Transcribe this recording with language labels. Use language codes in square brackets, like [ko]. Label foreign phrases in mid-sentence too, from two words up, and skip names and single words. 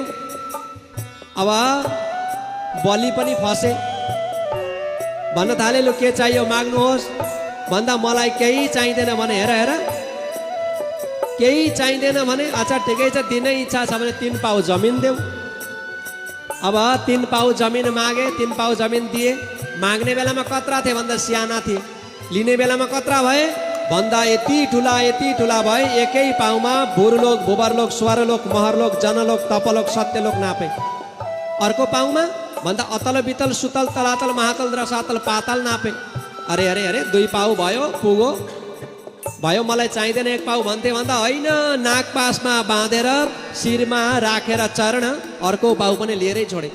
[ne] अब बलि पनि फसे भन्न थाले, लु के चाहियो माग्नुहोस् भन्दा मलाई केही चाहिँदैन भने, हेर हेर केही चाहिँदैन भने, अच्छा ठिकै छ दिनै इच्छा छ भने 3 पाउ जमिन देऊ। अब 3 पाउ जमिन मागे, 3 पाउ जमिन दिए। माग्ने बेलामा कत्रा थिए भन्दा साना थिए, लिने बेलामा कत्रा भए भन्दा यति ठुला भए। एकै पाउमा भुरलोक, भुवरलोक, स्वरलोक, महरलोक, जनलोक, तपलोक, सत्यलोक नापे। अर्को पाउमा भन्दा अतल बितल सुतल तलातल महातल रसातल पाताल नापे। अरे अरे अरे 2 पाउ भयो, पुगो भयो, मलाई चाहिँदैन 1 पाउ भन्थे भन्दा होइन, नाक पासमा बाँधेर शिरमा राखेर चरण अर्को पाउ पनि लिएरै छोडे।